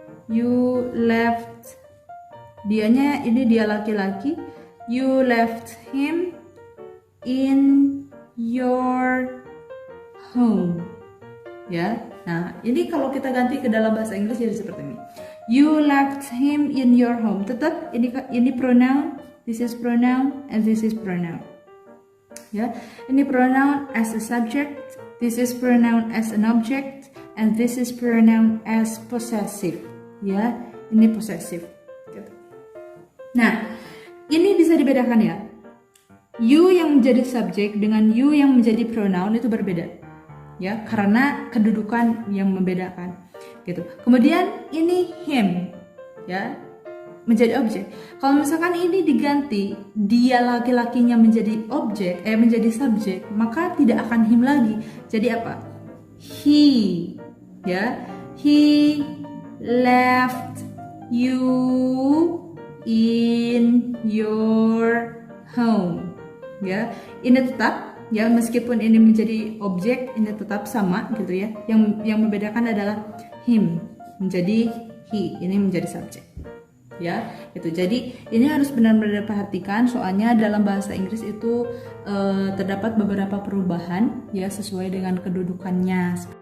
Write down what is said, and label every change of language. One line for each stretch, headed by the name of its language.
English: You left,
Indonesian: dianya ini dia laki-laki.
English: You left him in your home.
Indonesian: Ya. Nah, ini kalau kita ganti ke dalam bahasa Inggris jadi seperti ini.
English: You left him in your home.
Indonesian: Tetap ini
English: pronoun, this is pronoun, and this is pronoun.
Indonesian: Ya, ini
English: pronoun as a subject, this is pronoun as an object, and this is pronoun as possessive.
Indonesian: Ya, ini possessive. Nah, ini bisa dibedakan ya. You yang menjadi subjek dengan you yang menjadi pronoun itu berbeda. Ya, karena kedudukan yang membedakan. Gitu. Kemudian ini him, ya, menjadi objek. Kalau misalkan ini diganti dia laki-lakinya menjadi objek, menjadi subjek, maka tidak akan him lagi. Jadi apa?
English: He, ya, he left you in your home.
Indonesian: Ya, ini tetap. Ya, meskipun ini menjadi objek, ini tetap sama gitu ya. Yang membedakan adalah him menjadi he, ini menjadi subjek. Ya, itu. Jadi ini harus benar-benar diperhatikan, soalnya dalam bahasa Inggris itu terdapat beberapa perubahan ya sesuai dengan kedudukannya.